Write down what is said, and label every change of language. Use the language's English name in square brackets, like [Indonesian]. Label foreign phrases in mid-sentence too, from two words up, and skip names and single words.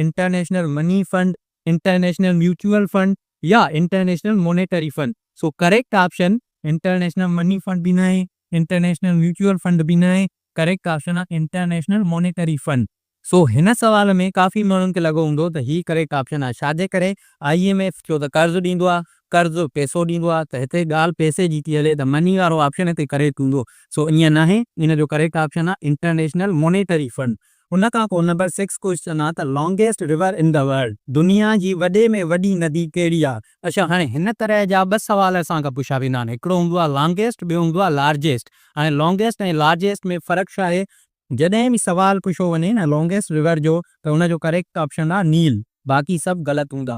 [Sindhi] इंटरनेशनल मनी फंड, इंटरनेशनल म्यूचुअल फंड या इंटरनेशनल मॉनेटरी फंड। सो [English] correct option [Sindhi] इंटरनेशनल मनी फंड बि न आहे, इंटरनेशनल म्यूचुअल फंड बि न आहे, [English] correct option [Sindhi] आहे इंटरनेशनल मॉनेटरी फंड। सो हिन सवाल में काफ़ी माण्हुनि खे लॻो हूंदो त ही [English] correct option [Sindhi] आहे। छाजे करे? IMF छो त कर्ज़ ॾींदो आहे, कर्ज़ पैसो ॾींदो आहे, त हिते ॻाल्हि पैसे जी थी हले त मनी वारो ऑप्शन हिते करेक्ट हूंदो। सो ईअं न आहे, इन जो [English] correct option [Sindhi] आहे इंटरनेशनल मॉनेटरी फंड। उन खां पोइ नंबर 6 क्वेश्चन आहे त [English] longest river in the world. [Sindhi] दुनिया जी वॾे में वॾी नदी कहिड़ी आहे? अच्छा, हाणे हिन तरह जा 2 सवाल असांखां पुछा वेंदा आहिनि। हिकिड़ो हूंदो आहे लॉन्गेस्ट, ॿियो हूंदो आहे लार्जेस्ट। हाणे लॉन्गेस्ट ऐं लार्जेस्ट में फ़र्क़ु छा आहे? जॾहिं बि सवाल पुछो वञे न [English] longest river [Sindhi] जो त हुनजो [English] correct option [Sindhi] आहे नील, बाक़ी सभु ग़लति हूंदा।